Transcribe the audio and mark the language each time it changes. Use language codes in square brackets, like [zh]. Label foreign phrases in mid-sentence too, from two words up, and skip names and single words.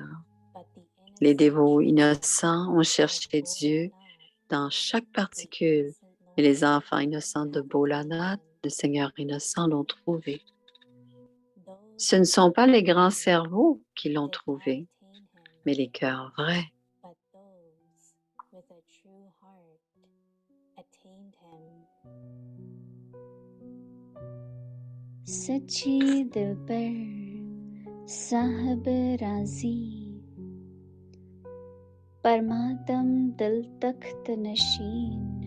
[fr] Les dévots innocents ont cherché Dieu dans chaque particule, et les enfants innocents de Bholanat, le Seigneur innocent, l'ont trouvé. Ce ne sont pas les grands cerveaux qui l'ont trouvé, mais les cœurs vrais. [hi] सच्ची दिल पर साहब राजी परमात्म दिल तख्त नशीन